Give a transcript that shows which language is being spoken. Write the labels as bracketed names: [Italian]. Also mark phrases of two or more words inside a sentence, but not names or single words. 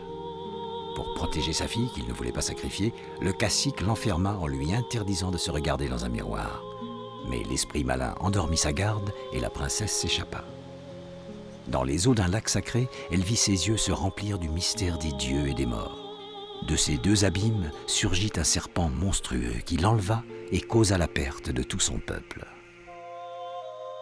[French] Pour protéger sa fille, qu'il ne voulait pas sacrifier, le cacique l'enferma en lui interdisant de se regarder dans un miroir. Mais l'esprit malin endormit sa garde et la princesse s'échappa. Dans les eaux d'un lac sacré, elle vit ses yeux se remplir du mystère des dieux et des morts. De ces 2 abîmes surgit un serpent monstrueux qui l'enleva et causa la perte de tout son peuple.